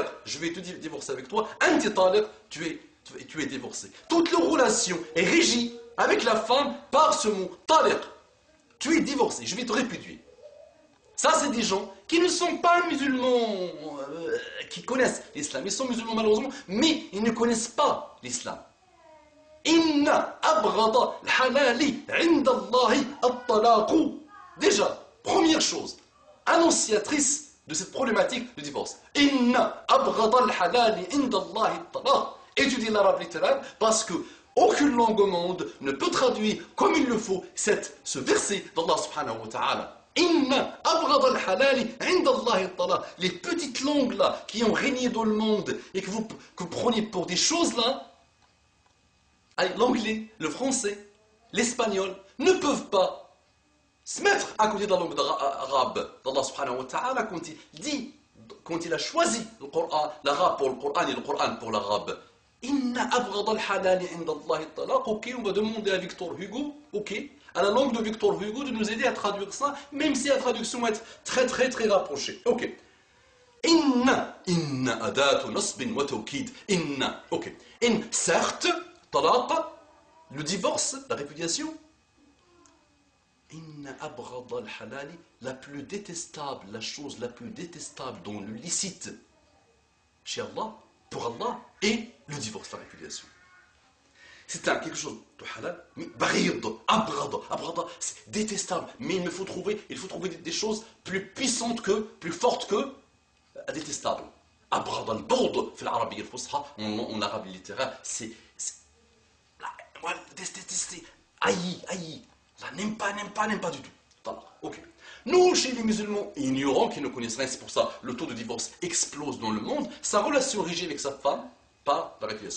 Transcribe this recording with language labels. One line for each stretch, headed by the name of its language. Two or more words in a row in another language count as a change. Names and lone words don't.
French: Je vais te divorcer avec toi, anti-taler, tu es divorcé. Toute leur relation est régie avec la femme par ce mot taler. Tu es divorcé, je vais te répudier. Ça, c'est des gens qui ne sont pas musulmans, qui connaissent l'islam. Ils sont musulmans malheureusement, mais ils ne connaissent pas l'islam.
Arabic: إن أبرد الحلال عند الله الطلاق.
French: Déjà, première chose, annonciatrice de cette problématique de divorce.
Arabic: إن أبرد الحلال عند الله الطلاق.
French: Étudiez l'arabe littéral parce que aucune langue au monde ne peut traduire comme il le faut ce verset d'Allah
Arabic: سبحانه وتعالى. إن أبرد الحلال عند الله الطلاق.
French: Les petites langues là qui ont régné dans le monde et que vous prenez pour des choses là, l'anglais, le français, l'espagnol, ne peuvent pas se mettre à côté de la langue arabe d'Allah
Arabic: سبحانه وتعالى
French: quand il a choisi le Coran, l'arabe pour le Coran et le Coran pour l'arabe.
Arabic: إن أبغض الحلال عند الله الطلاق.
French: Ok, on va demander à Victor Hugo, ok, à la langue de Victor Hugo, de nous aider à traduire ça, même si la traduction va être très rapprochée. Ok.
Arabic: إن أداة نصب وتوكيد. Inna,
French: ok. Certes, talaq, le divorce, la répudiation.
Arabic: إن أبغض الحلال,
French: la plus détestable, la chose la plus détestable dans le licite chez Allah, pour Allah, est le divorce, la répudiation. C'est quelque chose de halal, mais baghid, abghad, c'est détestable. Mais il faut trouver des choses plus puissantes que, plus fortes que détestables.
Arabic: أبغض البغض, في العربية الفصحى,
French: en arabe littéraire, c'est détester, haï. Là, n'aime pas du tout. Ok. Nous, chez les musulmans ignorants qui ne connaissent rien, c'est pour ça le taux de divorce explose dans le monde, sa relation régie avec sa femme par la répudiation.